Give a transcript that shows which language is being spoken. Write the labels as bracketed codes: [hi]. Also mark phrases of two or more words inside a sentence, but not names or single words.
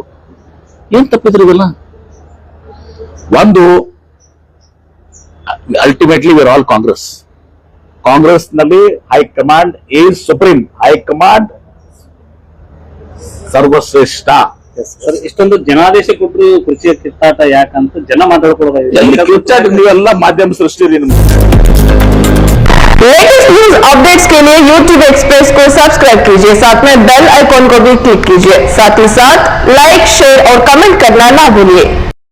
[kn] ಏನ್ ತಪ್ಪಿದ್ರಿ ಇವೆಲ್ಲ? ಒಂದು, [en] ultimately we are all Congress. ಕಾಂಗ್ರೆಸ್ ನಲ್ಲಿ high command is supreme. [kn] ಹೈಕಮಾಂಡ್ ಸರ್ವಶ್ರೇಷ್ಠ. ಸರ್ ಇಷ್ಟೊಂದು ಜನಾದೇಶ ಕೊಟ್ಟರು ಕುರ್ಚಿಯ ಕಿತ್ತಾಟ ಯಾಕಂತ ಜನ ಮಾತಾಡ್ಕೊಳ್ಳೋದು. ನೀವೆಲ್ಲ ಮಾಧ್ಯಮ ಸೃಷ್ಟಿ. [en] latest news updates [hi] के लिए YouTube एक्सप्रेस को सब्सक्राइब कीजिए, साथ में [en] bell icon [hi] को भी क्लिक कीजिए, साथ ही साथ [en] like, share [hi] और कमेंट करना ना भूलिए।